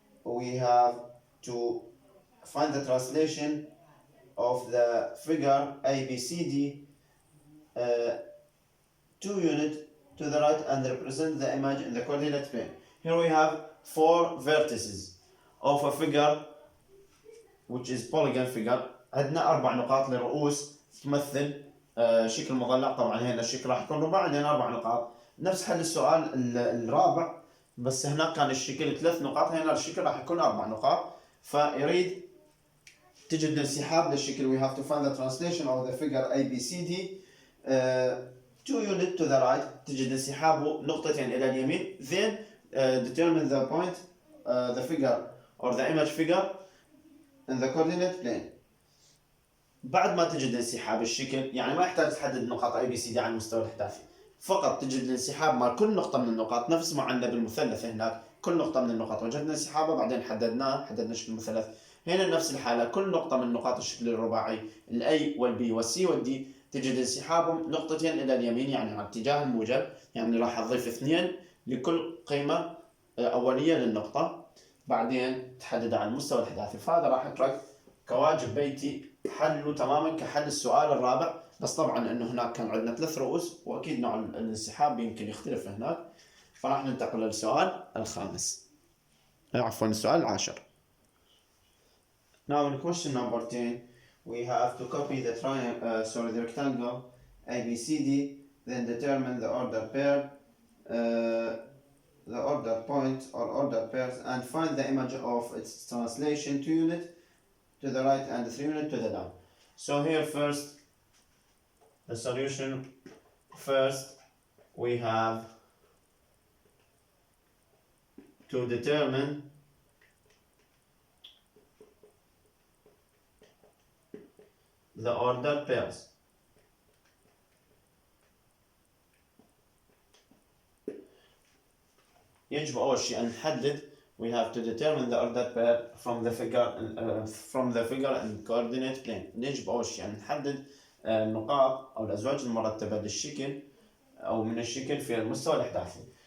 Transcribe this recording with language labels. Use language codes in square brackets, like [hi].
[en] We have to find the translation of the figure ABCD, 2 units to the right, and represent the image in the coordinate plane. Here we have 4 vertices of a figure which is polygon figure. [ar] عندنا 4 نقاط لرؤوس تمثل شكل مضلع. طبعا هنا الشكل راح يكون رباعي، عندنا 4 نقاط. نفس حل السؤال الرابع، بس هناك كان الشكل 3 نقاط، هنا الشكل راح يكون 4 نقاط. فيريد تجد الانسحاب للشكل. [en] We have to find the translation of the figure ABCD. 2 units to the right، [ar] تجد انسحابه نقطتين إلى اليمين. [en] Then determine the point, the figure or the image figure in the coordinate plane. [ar] بعد ما تجد انسحاب الشكل، يعني ما يحتاج تحدد نقاط ABCD على المستوى الأحداثي، فقط تجد الانسحاب مع كل نقطة من النقاط، نفس ما عندنا بالمثلث هناك. كل نقطة من النقاط وجدنا انسحابها، بعدين حددنا شكل المثلث. هنا نفس الحالة، كل نقطة من نقاط الشكل الرباعي الA والB والC والD تجد انسحابهم نقطتين إلى اليمين، يعني على اتجاه الموجب. يعني راح أضيف 2 لكل قيمة أولية للنقطة، بعدين تحدد على المستوى الأحداثي. فهذا راح أترك كواجب بيتي حله تماما كحل السؤال الرابع. بس طبعا انه هناك كان عندنا 3 رؤوس، واكيد نوع الانسحاب يمكن يختلف هناك. فراح ننتقل للسؤال الخامس، عفوا السؤال العاشر. [en] Now in question number 10 we have to copy the the rectangle ABCD, then determine the order pair, the order point or order pairs, and find the image of its translation. 2 units to the right and 3 units to the down. So here first, the solution. First we have to determine the order pairs. [ar] يجب أول شيء أن نحدد. [en] We have to determine the order pair from the figure and coordinate plane. [ar] يجب أول شيء أن نحدد النقاط أو الأزواج المرتبة للشكل أو من الشكل في المستوى الأحداثي.